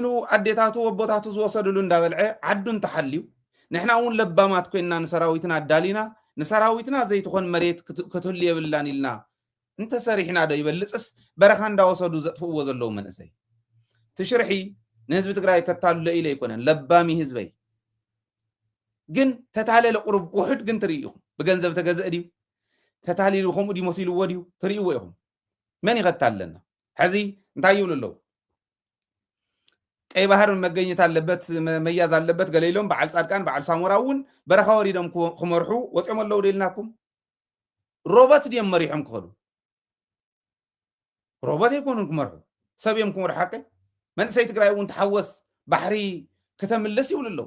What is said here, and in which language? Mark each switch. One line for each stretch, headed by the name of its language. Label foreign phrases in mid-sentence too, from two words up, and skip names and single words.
Tigrinya: ኣዴታቱ ወቦታቱ ዝወሰድሉ እንዳበልዐ ዓዱ እንተሓልዩ ንሕና እውን ለባማት ኮይንና ንሰራዊትና ኣዳሊና ንሰራዊትና ዘይትኾን መሬት ክትህሉ የብላን ኢልና እንተሰሪሕና ዶ ይበልፅስ በረኻ እንዳወሰዱ ዘጥፍእዎ ዘለዉ መንእሰይ ትሽርሒ ንህዝቢ ትግራይ ከታልሎ ኢለ ይኮነን ለባሚ ህዝበይ ግን ተታለለ ቁርብ ውሕድ ግን ትርእይኹም ብገንዘብ ተገዝእ ድዩ ተታሊሉ ከምኡ ዲ መሲልዎ ድዩ ትርእይዎ ኢኹም መን ይኸታለና ሕዚ እንታይ ይብሉ ኣለዉ ቀይ ባህር መገኘት ኣለበት መያዝ ኣለበት ገለ ኢሎም በዓል ጻድቃን በዓል ሳሞራ እውን በረኻ ወሪዶም ክመርሑ ወፂኦም ኣለዉ ደኢልናኩም ሮቦት ድዮም መሪሖም ክኸዱ ሮቦት ኣይኮኑን ክመርሑ ሰብ እዮም ክመርሑ ሓቂ መንእሰይ ትግራይ እውን ተሓወስ ባሕሪ ከተምልስ ይብሉ ኣለዉ